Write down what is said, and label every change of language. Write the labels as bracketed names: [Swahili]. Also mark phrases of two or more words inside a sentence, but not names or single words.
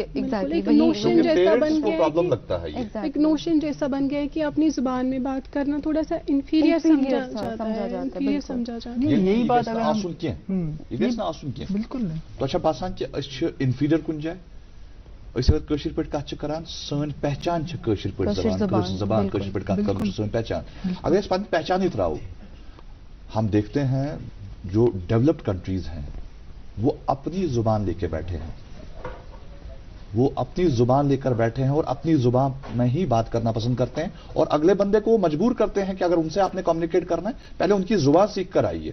[Urdu] نوشن جیسا بن پرابلم لگتا ہے، ایک نوشن جیسا بن گیا ہے کہ اپنی زبان میں بات کرنا تھوڑا سا انفیریئر سمجھا جاتا ہے. یہی بات آسن کی بالکل نہیں. [Kashmiri] تو باسان کہ انفیریئر کن جائے اگر کٲشِر پٲٹھۍ کتھ چھِ کران، سٲنۍ پہچان چھِ کٲشِر پٲٹھۍ زبان کٲشِر پٲٹھۍ کتھ کرُن چھِ سٲنۍ پہچان. اگر أسۍ پنٕنۍ پہچان ہی تراوو، [Urdu] ہم دیکھتے ہیں جو [English] developed countries [Urdu] ہیں وہ اپنی زبان لے کے بیٹھے ہیں، وہ اپنی زبان لے کر بیٹھے ہیں اور اپنی زبان میں ہی بات کرنا پسند کرتے ہیں، اور اگلے بندے کو وہ مجبور کرتے ہیں کہ اگر ان سے آپ نے کمیونیکیٹ کرنا ہے پہلے ان کی زبان سیکھ کر آئیے.